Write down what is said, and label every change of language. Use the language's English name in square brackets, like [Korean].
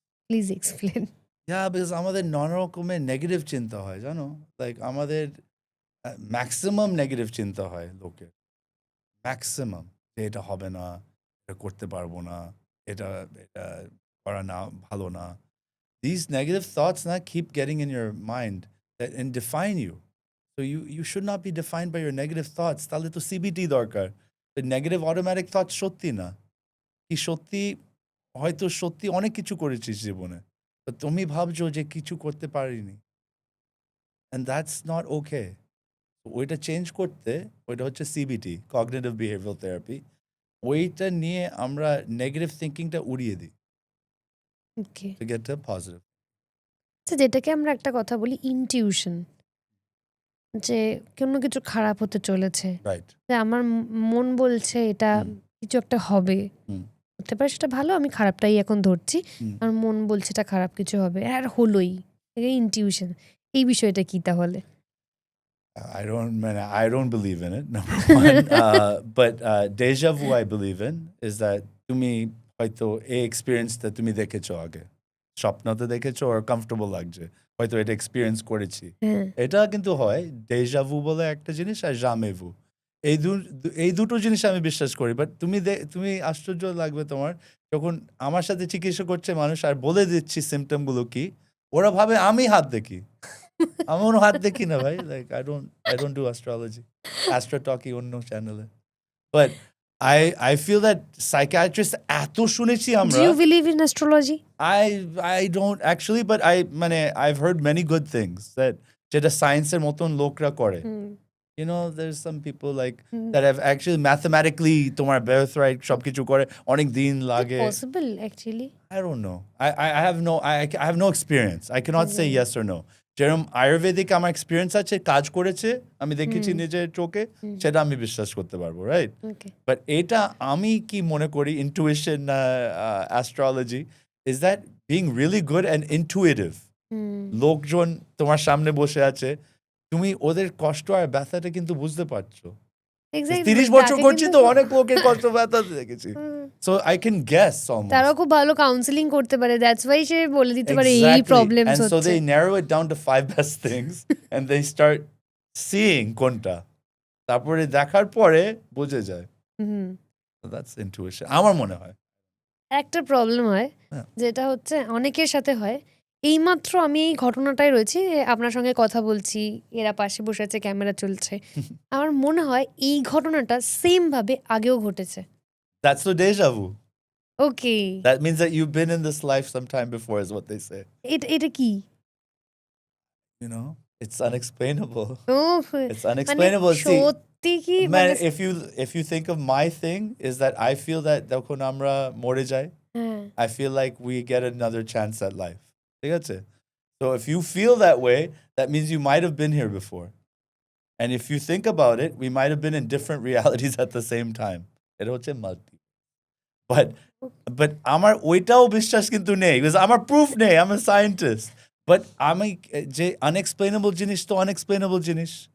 [English] Please explain. Yeah, because [Bangla] আমাদের নানা রকমের নেগেটিভ চিন্তা হয়, জানো? লাইক আমাদের ম্যাক্সিমাম নেগেটিভ চিন্তা হয় লোকের, ম্যাক্সিমাম, যে এটা হবে না, এটা করতে পারবো না, এটা এটা করা না, ভালো না। [English] These negative thoughts না keep getting in your mind and define you. So you should not be defined by your negative thoughts. [Bangla] তাহলে তো সিবিটি দরকার। [English] The negative automatic thoughts [Bangla] সত্যি না। কি সত্যি, হয়তো সত্যি অনেক কিছু করেছিস জীবনে, তো তুমি ভাবছো যে কিছু করতে পারিনি, [English] and that's not okay. [Bangla] ওইটা চেঞ্জ করতে, ওইটা হচ্ছে সিবিটি, কগনিটিভ বিহেভিয়ারাল থেরাপি। ওইটা নিয়ে আমরা নেগেটিভ থিঙ্কিংটা উড়িয়ে দিই [English] Okay. to get to positive. [Bangla] আচ্ছা, যেটাকে আমরা একটা কথা বলি ইনটিউশন, যে কোনো কিছু খারাপ হতে চলেছে, [English] Right. [Bangla] যে আমার মন বলছে এটা কিছু একটা হবে, হুম। হতে পারে সেটা ভালো, আমি খারাপটাই এখন ধরছি, আমার মন বলছে এটা খারাপ কিছু হবে, আর হলোই। ইনটিউশন, এই বিষয়টা কি তাহলে? [English] I don't believe in it, number one. But Déjà vu I believe in is that [Bangla] তুমি হয়তো এই এক্সপিরিয়েন্সটা তুমি দেখেছো আগে, স্বপ্নতে দেখেছো আর কমফর্টেবল লাগছে, হয়তো এটা এক্সপিরিয়েন্স করেছি। হ্যাঁ। এটা কিন্তু হয় ডেজা ভু বলে একটা জিনিস, আর জামে ভু, এই দুটো জিনিস আমি বিশ্বাস করি। বাট তুমি আশ্চর্য লাগবে তোমার, যখন আমার সাথে চিকিৎসা করছে মানুষ আর বলে দিচ্ছি সিমটমগুলো কি, ওরা ভাবে আমি হাত দেখি। আমি কোনো হাত দেখি না ভাই, like [English] I don't do astrology. [Bangla] Astro Talkie অন্য চ্যানেলে। [English] But I feel that psychiatrists [Bangla] এত শুনেছি [English] Do [Bangla] আমরা, [English] you believe in astrology? I don't actually, but I've heard many good things that [Bangla] যেটা সায়েন্সের মতন লোকরা করে। [English] You know, there's some people like that have actually mathematically তোমার birthright [Bangla] সবকিছু করে অনেক দিন লাগে. Possible actually? [English] I don't know. I have no experience. I cannot say yes or no. [Bangla] যেরকম আয়ুর্বেদিক আমার এক্সপিরিয়েন্স আছে, কাজ করেছে, আমি দেখেছি নিজের চোখে, সেটা আমি বিশ্বাস করতে পারবো, রাইট? [English] but [Bangla] এটা আমি কি মনে করি [English] Intuition astrology is that being really good and intuitive. [Bangla] লোকজন তোমার সামনে বসে আছে, তুমি ওদের কষ্ট আর ব্যথাটা কিন্তু বুঝতে পারছো. 30 বছর করছি তো অনেক লোকের কষ্ট ব্যথা দেখেছি. [English] So I can guess almost. [Bangla] তারা খুব ভালো কাউন্সেলিং করতে পারে, [English] that's why [Bangla] সে বলে দিতে পারে এই প্রবলেমস হচ্ছে. [English] And so they narrow it down to 5 best things and they start seeing [Bangla] কোনটা, তারপরে দেখার পরে বুঝে যায়. [English] So that's intuition [Bangla] আমার মনে হয়. একটা প্রবলেম হয় যেটা হচ্ছে অনেকের সাথে হয়, এইমাত্র আমি এই ঘটনাটাই রয়েছি, আপনার সঙ্গে কথা বলছি, এরা পাশে বসে আছে, ক্যামেরা চলছে, আমার মনে হয় এই ঘটনাটা সেম ভাবে আগেও ঘটেছে. [English] That's the déjà vu. Okay. That means that you've been in this life sometime before is what they say. [Bangla] এটা কি? [English] You know, it's unexplainable. Oh, It's unexplainable. [Bangla] মানে সত্যি কি? [English] Man, if you think of my thing is that I feel that [Bangla] যখন আমরা মরে যাই, [English] I feel like we get another chance at life. [Bangla] ঠিক আছে? [English] So if you feel that way, that means you might have been here before. And if you think about it, we might have been in different realities at the same time. [Bangla] এটা হচ্ছে multi. But আমার ওইটাও বিশ্বাস কিন্তু নেই, because আমার proof নেই, [English] I'm a scientist. [Bangla] But আমি যে unexplainable জিনিস তো unexplainable জিনিস.